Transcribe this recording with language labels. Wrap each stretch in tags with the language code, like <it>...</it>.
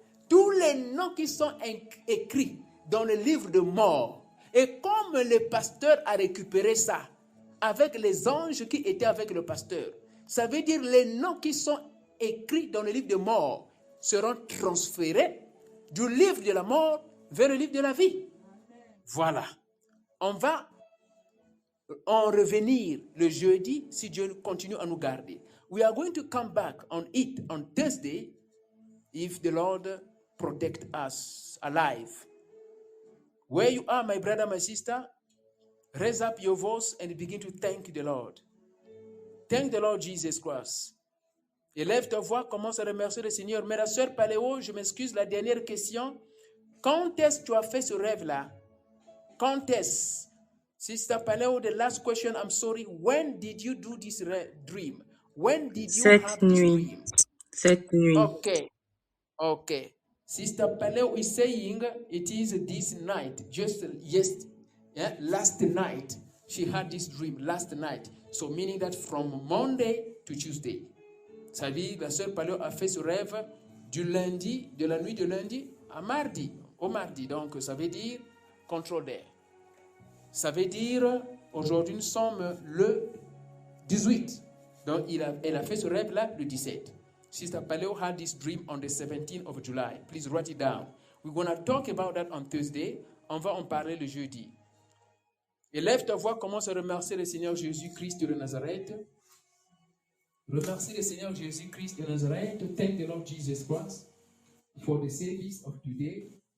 <fr>Tous les noms qui sont écrits dans le livre de mort, et comme le pasteur a récupéré ça avec les anges qui étaient avec le pasteur, ça veut dire les noms qui sont écrits dans le livre de mort seront transférés du livre de la mort vers le livre de la vie. Voilà. On va en revenir le jeudi si Dieu continue à nous garder.</fr> <en>We are going to come back on it on Thursday if the Lord protect us alive. Where you are, my brother, my sister, raise up your voice and begin to thank the Lord. Thank the Lord Jesus Christ.</en> <fr>Élève ta voix, commence à remercier le Seigneur. Mais la sœur Paléo, je m'excuse, la dernière question. Quand est-ce que tu as fait ce rêve-là? Quand est-ce?</fr> <en>Sister Paléo, the last question, I'm sorry. When did you do this dream? When did you have this dream?</en> <fr>Cette nuit. Okay.</fr> <en>Sister Paléo is saying it is this night, just last night. She had this dream last night. So meaning that from Monday to Tuesday.</en> <fr>Ça veut dire la sœur Paléo a fait ce rêve du lundi, de la nuit de lundi à mardi, au mardi. Donc ça veut dire contrôle d'air. Ça veut dire aujourd'hui nous sommes le 18. Donc elle a fait ce rêve là le 17.</fr> <en>Sister Paléo had this dream on the 17th of July. Please write it down. We're going to talk about that on Thursday.</en> <fr>On va en parler le jeudi. Élève ta voix, commence à remercier le Seigneur Jésus-Christ de Nazareth. Remercie le Seigneur Jésus-Christ de Nazareth.</fr> <en>Thank the Lord Jesus Christ for the service of today.</en>